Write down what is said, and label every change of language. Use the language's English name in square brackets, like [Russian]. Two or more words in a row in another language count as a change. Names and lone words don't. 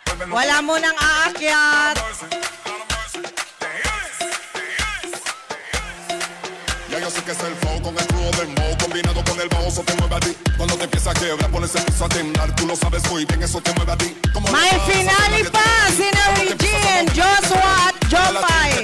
[Filipino] Wala mo nang aakyat. [Spanish] Ya yo sé que es el flow con el crudo dembow combinado con el bajo, eso te mueve a ti. Cuando te empieza a quebrar, pones el piso a temblar. Tú lo sabes muy bien, eso te mueve a ti. Como [Filipino] May finale pa sina Regine, Joshua at Jopay.